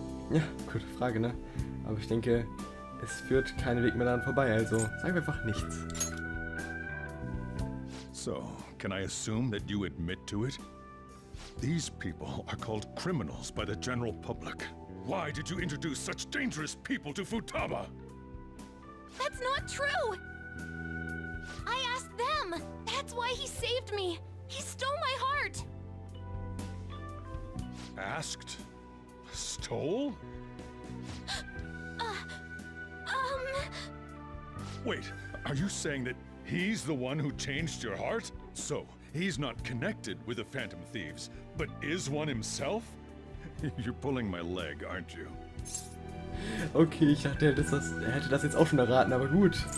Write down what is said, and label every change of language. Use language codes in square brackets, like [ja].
[de] Ja, gute Frage, ne? Aber ich denke, es führt keinen Weg mehr daran vorbei, also sagen wir einfach nichts. [en] So, can I assume that you admit to it? These people are called criminals by the general public. Why did you introduce such dangerous people to Futaba? That's not true! I asked them! That's why he saved me! He stole my heart! Asked? Stole? Wait, are you saying that he's the one who changed your heart? So, he's not connected with the Phantom Thieves, but is one himself? You're pulling my leg, aren't you? [de] Okay, ich dachte, er hätte das jetzt auch schon erraten, aber gut.